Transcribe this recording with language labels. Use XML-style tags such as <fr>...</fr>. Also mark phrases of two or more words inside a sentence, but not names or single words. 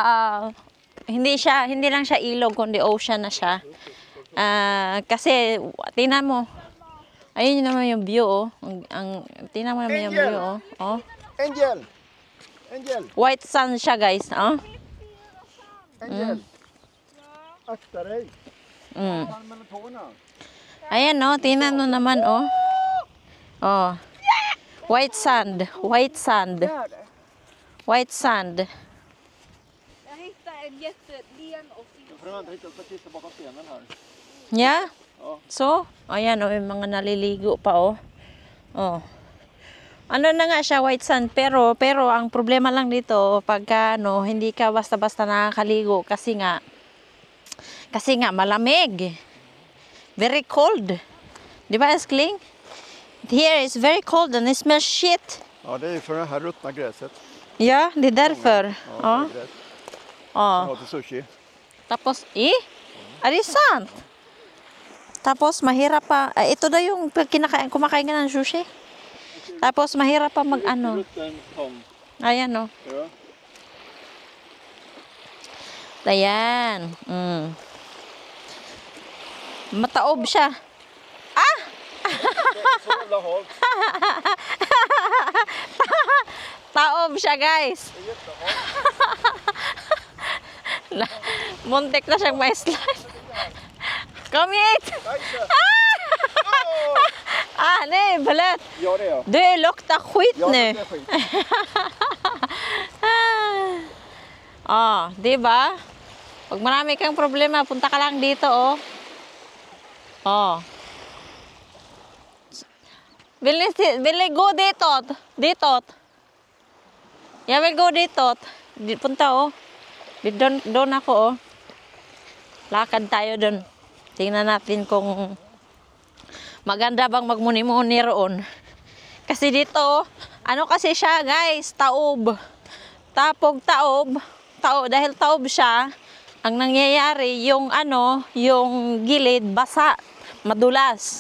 <tl>Hindi lang siya ilog, kundi ocean na siya. Kasi tingnan mo. Ayun naman yung view, tingnan mo naman yung view, Angel.</tl> <en>White sand siya, guys, Angel.</en> <sv>Akta dig.</sv> <tl>Ayan, tingnan mo naman,</tl> <en>White sand. White sand.</en> <sv>Jag hittade en jättelen och</sv> <en>Yeah?</en> <tl>So, ayan, yung mga naliligo pa, Ano na nga siya,</tl> <en>white sand,</en> <tl>pero ang problema lang dito, pagka, hindi ka basta-basta nakakaligo kasi nga malamig.</tl> <en>Very cold.</en> <tl>Di ba,</tl> <en>Eskling? Here is very cold and it smells shit.</en> <sv>Ja, det är för det här ruttna gräset. Ja, det är därför. Ja, det är gräs. Ja, till sushi.</sv> <tl>Tapos,</tl> <en>are you sant?</en> <tl>Tapos, mahirap pa. Ito na yung kumakain ka ng sushi. Tapos, mahirap pa Ayan,</tl> <sv>Ja.</sv> <tl>Ayan. Mataob siya. Taob siya, guys. Muntik na siyang may slide.</tl> <sv>Kom hit! Nej, balet. Ja, det är jag. Du luktar skit nu. Ja, det är skit.</sv> <tl>Di ba? Pag marami kang problema, punta ka lang dito,</tl> <sv>Vill ni gå ditåt? Ditåt. Jag vill gå ditåt.</sv> <tl>Punta, Doon ako, Lakad tayo doon. Tingnan natin kung maganda bang magmuni-muni roon. Kasi dito, kasi siya, guys, taob. Dahil taob siya, ang nangyayari, yung gilid, basa, madulas.</tl>